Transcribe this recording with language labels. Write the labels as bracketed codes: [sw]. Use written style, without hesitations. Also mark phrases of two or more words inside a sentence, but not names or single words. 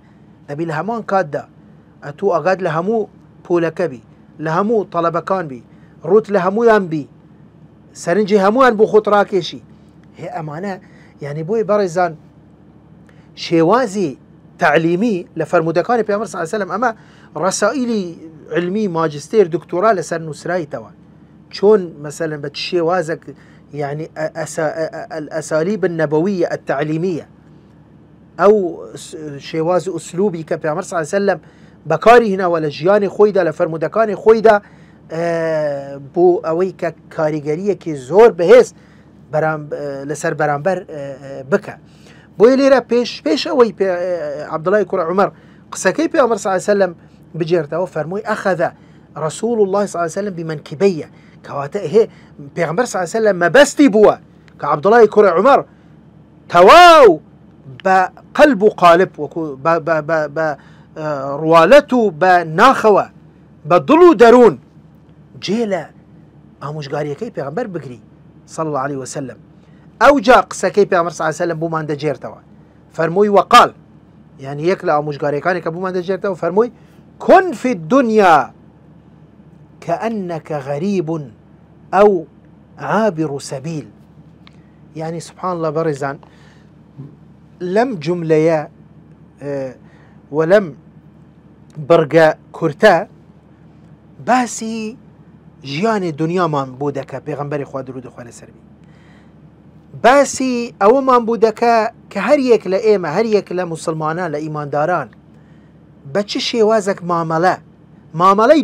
[ckb] دەبی لە هەمان کاتدا ئەتوو ئەگات لە هەموو پۆلەکە بی لە هەموو تەڵەبەکان بی ڕوت لە هەمویان بی سەرنجی هەمویان بۆ خۆت ڕاکێشی. هێ ئەمانە یعنی بۆی بەڕێزان شێوازی تعلیمی لە فەرموودەکانی پێغەمبەر [ar] صلی الله علیه [ckb] وسلم ئەمە ڕەسائیلی علمی ماجستێر دکتۆرا لەسەر نووسرایتەوە چۆن مەسەلەن بە شێوازێک [ar] يعني الأساليب النبوية التعليمية [ckb] أو شێواز ئوسلوبی کە پێغەمبەر [ar] صلی الله علیه وسلم [ckb] بەکاری هێناوە لە ژیانی خۆیدا لە فەرموودەکانی خۆیدا بۆ ئەوەی کە کاریگەریەکی زۆر بەهێز لەسەر بەرامبەر بکە. بۆیە لێرە پێش ئەوەی عەبدوڵای کوڕی عومەر قسەکەی پێغەمبەر [ar] صلی الله علیه وسلم [ckb] بجێرتەوە فەرمووی [ar] ئەخەذ رسول الله صلی الله عليه وسلم بمنكبي [ckb] کەواتە پێغەمبەر [ar] صلی الله عليه وسلم [ckb] مەبەستی بووە کە عەبدوڵای کوڕی عومەر تەواو بە قەلب و قالب بە ڕوالەت و بە ناخەوە بە دڵ و دەروون جێ لە ئامۆژگاریەکەی پێغەمبەر بگری [ar] صلی الله عليه وسلم. [ckb] ئەو جا قسەکەی پێغەمبەر [ar] صلی الله عليه وسلم [ckb] بۆمان دەجێرتەوە فەرمووی وەقال، يعني یەک لە ئامۆژگاریەکانی کە بۆمان دەجێرتەوە فەرمووی [ar] كن في الدنيا كأنك غريب أو عابر سبيل. يعني سبحان الله [ckb] بەڕێزان لەم جملەیە وەلەم بەرگە کورتە باسی ژیانی دنیامان بۆ دەکە پێغەمبەری خوا درود و خوا لەسەر بی. باسی ئەوەمان بوو دەکا کە هەر یەک لە ئێمە هەر یەک لە مسلمانان لە ئیمانداران بە چ شێوازێک مامەڵەی